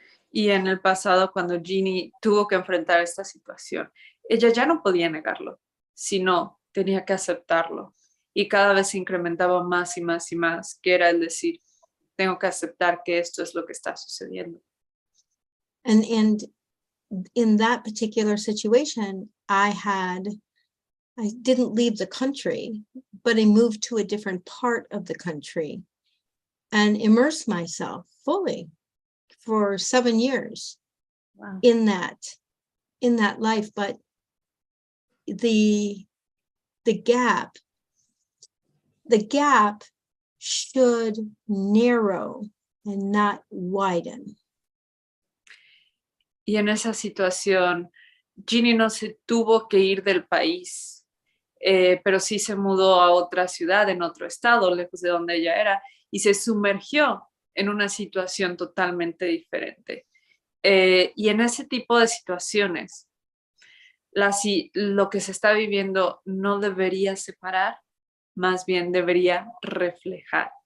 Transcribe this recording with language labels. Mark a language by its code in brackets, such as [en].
[es] y en el pasado, cuando Ginny tuvo que enfrentar esta situación, ella ya no podía negarlo, sino tenía que aceptarlo. Y cada vez se incrementaba más y más y más, que era el decir, tengo que aceptar que esto es lo que está sucediendo. [en] And in that particular situation, I didn't leave the country, but I moved to a different part of the country and immersed myself fully for 7 years. Wow. in that life. But the gap should narrow and not widen. [es] Y en esa situación, Ginny no se tuvo que ir del país, pero sí se mudó a otra ciudad, en otro estado, lejos de donde ella era, y se sumergió en una situación totalmente diferente. Y en ese tipo de situaciones, lo que se está viviendo no debería separar, más bien debería reflejar.